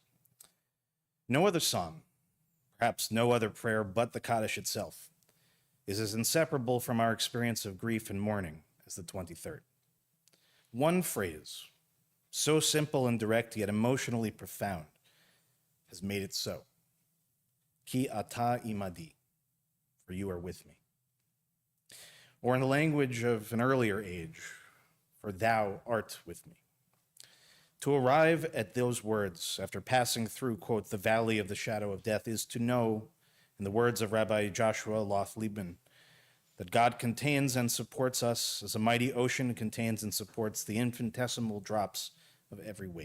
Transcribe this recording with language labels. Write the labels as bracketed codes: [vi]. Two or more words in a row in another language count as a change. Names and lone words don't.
[en] No other psalm, perhaps no other prayer but the Kaddish itself, is as inseparable from our experience of grief and mourning as the 23rd. One phrase, so simple and direct yet emotionally profound, has made it so. [he] כי אתה עמדי, [en] for you are with me. Or in the language of an earlier age, for thou art with me. To arrive at those words after passing through, quote, the valley of the shadow of death is to know, in the words of Rabbi Joshua Loth Liebman, that God contains and supports us as a mighty ocean contains and supports the infinitesimal drops of every wave.